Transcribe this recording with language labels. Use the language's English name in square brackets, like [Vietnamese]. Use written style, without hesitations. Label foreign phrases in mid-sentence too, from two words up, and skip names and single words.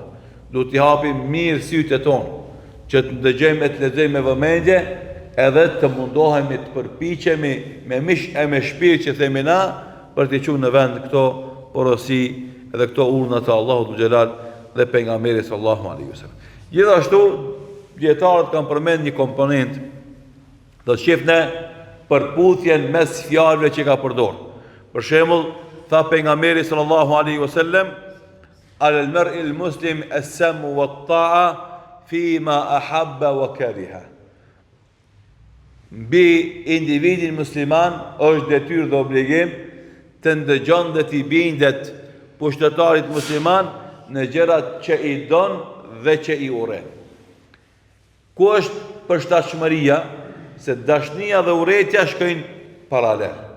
[Albanian] Duhet t'i hapim mirë sytë tonë, që të dëgjojmë e të lexojmë me vëmendje, edhe të mundohemi të përpiqemi me mish e me shpirt që themi na, për të qenë në vend këto porosi edhe këto urna të Allahut xhelal dhe pejgamberit [Arabic] صلى الله عليه وسلم. [Albanian] Gjithashtu dietarët kanë përmend një komponent, do të shifne përputhjen mes fjalëve që ka përdor. Për shembull, tha pejgamberi [Arabic] صلى الله عليه وسلم, المرء المسلم السمع والطاعة فيما أحب وكره. [Albanian] Mbi individin musliman është detyrë dhe obligim të ndëgjon dhe t'i bindet pushtetarit musliman në gjërat që i don dhe që i urren. Ku është përshtatshmëria? Se dashnia dhe urrëtia shkojnë paralel.